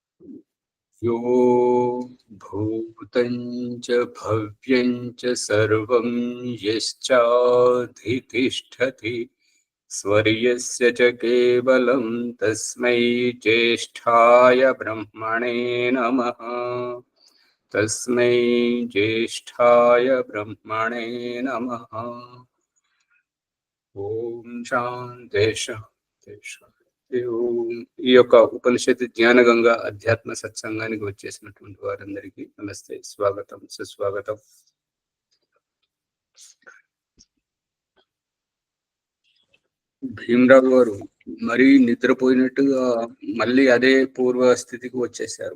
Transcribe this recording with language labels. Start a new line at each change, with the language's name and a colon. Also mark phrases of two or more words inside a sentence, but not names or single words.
Sanskrit: यो भूतं च भव्यं च सर्वं यश्चाधितिष्ठति स्वर्यस्य च केवलं तस्मै ज्येष्ठाय ब्रह्मणे नमः। तस्मै ज्येष्ठाय ब्रह्मणे नमः। ॐ शान्ति शान्ति शान्ति ॐ.
Telugu: ఈ యొక్క ఉపనిషత్తు జ్ఞానగంగా అధ్యాత్మ సత్సంగానికి వచ్చేసినటువంటి వారందరికీ నమస్తే, స్వాగతం, సుస్వాగతం. భీమరావు గారు మరీ నిద్రపోయినట్టుగా మళ్ళీ అదే పూర్వ స్థితికి వచ్చేసారు.